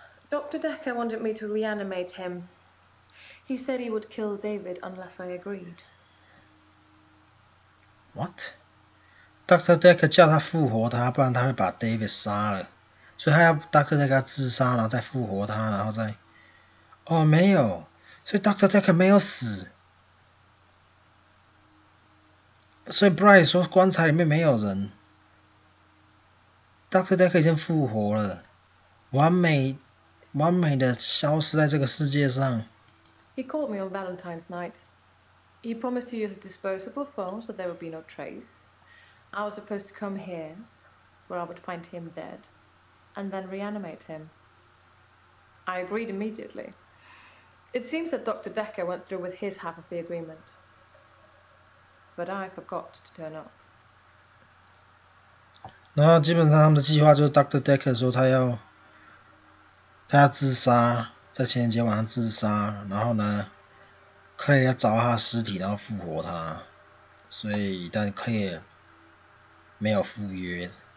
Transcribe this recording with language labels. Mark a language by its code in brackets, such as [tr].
[en] Dr. Dekker wanted me to reanimate him. He said he would kill David unless I agreed. What? Dr. [zh] Dekker 叫他复活他，不然他会把 David 杀了。所以他要 Dr. Dekker 自杀，然后再复活他，然后再……哦，没有，所以 Dr. Dekker 没有死。所以 Bright 说棺材里面没有人。 Dr. Dekker 已经复活了，完美的消失在这个世界上。 [en] He caught me on Valentine's night. He promised to use a disposable phone so there would be no trace. I was supposed to come here, where I would find him dead, and then reanimate him. I agreed immediately. It seems that Dr. Dekker went through with his half of the agreement. But I forgot to turn up. [zh] 然后基本上他们的计划就是 Dr. Dekker 说他要自杀，在情人节晚上自杀，然后呢 ，Claire 要找到他的尸体，然后复活他，但 Claire 没有赴约。